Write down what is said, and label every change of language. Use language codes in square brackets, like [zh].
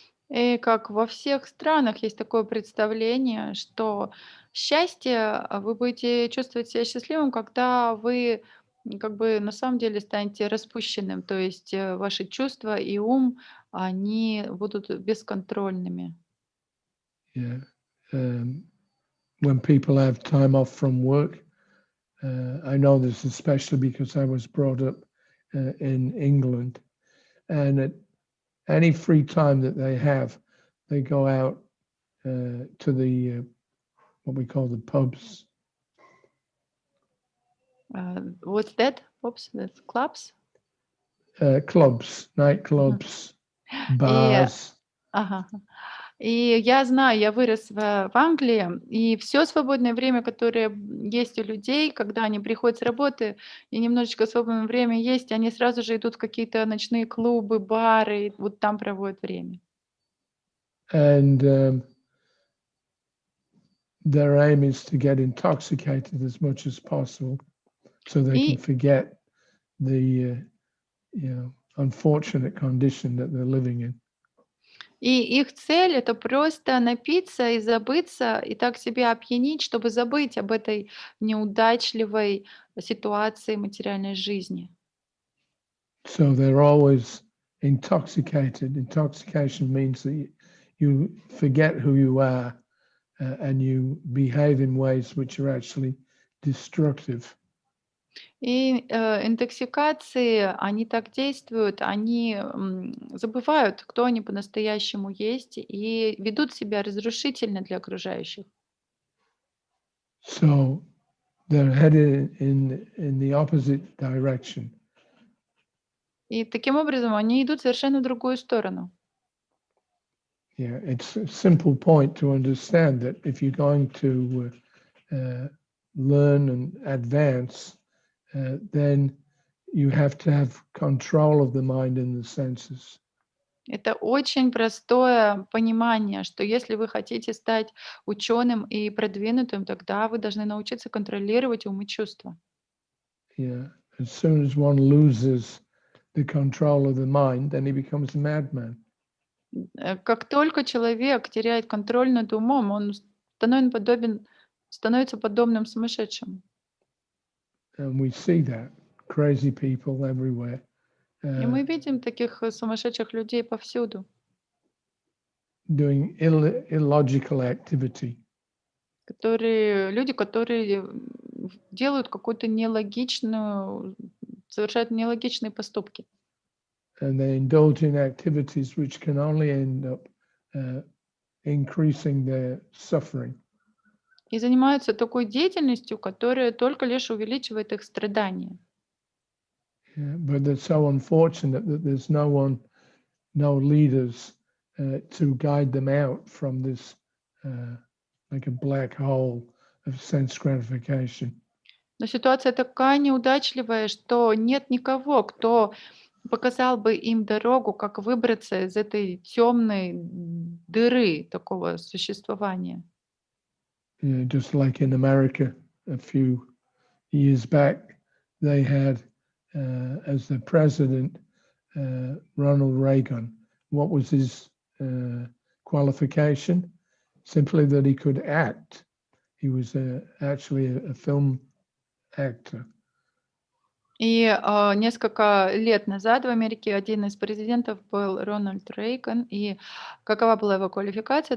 [ru] И как во всех странах есть такое представление, что счастье, вы будете чувствовать себя счастливым, когда вы как бы на самом деле станете распущенным, то есть ваши чувства и ум, они будут бесконтрольными. [en] Yeah. When people have time off from work, I know this especially because I was brought up in England, and at any free time that they go out to the what we call the pubs. What's that? Oops, that's clubs? Clubs, nightclubs, bars. [ru] Ага. И я знаю, я вырос в Англии, и все свободное время, которое есть у людей, когда они приходят с работы, и немножечко свободное время есть, они сразу же идут в какие-то ночные клубы, бары, и вот там проводят время. [en] And their aim is to get intoxicated as much as possible, so they can forget the unfortunate condition that they're living in. [ru] И их цель — это просто напиться и забыться, и так себя опьянить, чтобы забыть об этой неудачливой ситуации материальной жизни. [en] So they're always intoxicated. Intoxication means that you forget who you are and you behave in ways which are actually destructive. [ru] И интоксикации, они так действуют, они забывают, кто они по-настоящему есть, и ведут себя разрушительно для окружающих. [en] So they're headed in the opposite direction. [ru] И таким образом они идут совершенно в другую сторону. [en] Yeah, it's a simple point to understand that if you're going to learn and advance, then you have to have control of the mind and the senses. [ru] Это очень простое понимание, что если вы хотите стать ученым и продвинутым, тогда вы должны научиться контролировать ум и чувства. [en] Yeah, as soon as one loses the control of the mind, then he becomes a madman. [ru] Как только человек теряет контроль над умом, он становится подобным сумасшедшим. [en] And we see that crazy people everywhere. [ru] И мы видим таких сумасшедших людей повсюду. [en] Doing illogical activity. [ru] Люди, которые делают какую-то нелогичную, совершают нелогичные поступки. [en] And they indulge in activities which can only end up increasing their suffering. [ru] И занимаются такой деятельностью, которая только лишь увеличивает их страдания. [en] Yeah, but they're so unfortunate that there's no leaders to guide them out from this like a black hole of sense gratification. [ru] Но ситуация такая неудачливая, что нет никого, кто показал бы им дорогу, как выбраться из этой темной дыры такого существования. [en] Just like in America a few years back, they had as the president Ronald Reagan. What was his qualification? Simply that he could act. He was actually a film actor. [ru] И несколько лет назад в Америке один из президентов был Рональд Рейган, и какова была его квалификация?